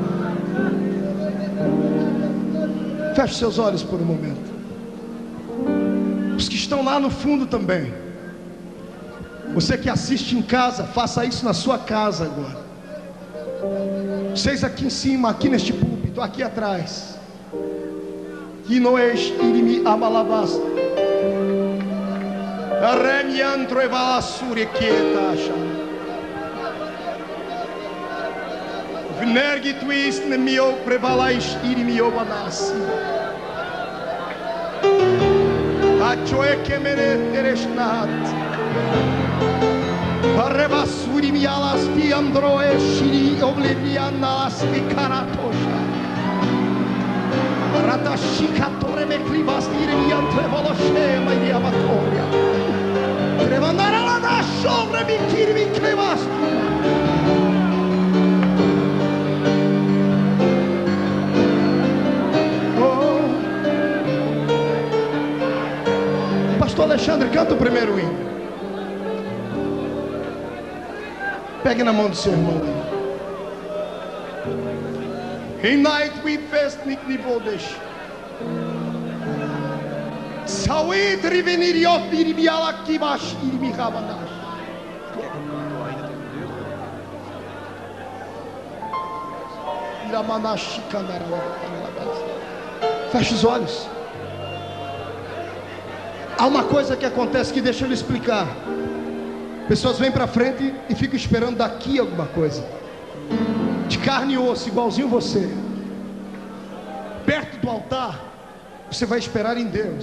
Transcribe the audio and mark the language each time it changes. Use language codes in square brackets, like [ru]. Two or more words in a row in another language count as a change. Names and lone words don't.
[pt] Feche seus olhos por um momento. Os que estão lá no fundo também. Você que assiste em casa, faça isso na sua casa agora. Vocês aqui em cima, aqui neste púlpito, aqui atrás. Inoesh irimi amalabas. Arremiantro evalasure quietacha. Vnergi twist nemio prevalaish irimi obanasi. Achoe kemene tereshnat. Parrebasuri mialas fiandroe shiri oblivianas icaratosha. Ratashikatore meklivas iremiantre voloshema iriamatoria. Trevandara la dashomre mikiri miklevas. Pastor Alexandre, canta o primeiro hino. Pegue na mão do seu irmão aí. In night we fast niknivodesh. Sawit riveniriot biribialakivash irmihavanas. Iramanash kandarabas. Feche os olhos. Há uma coisa que acontece que deixa eu lhe explicar. Pessoas vêm para frente e ficam esperando daqui alguma coisa, de carne e osso, igualzinho você. Perto do altar, você vai esperar em Deus.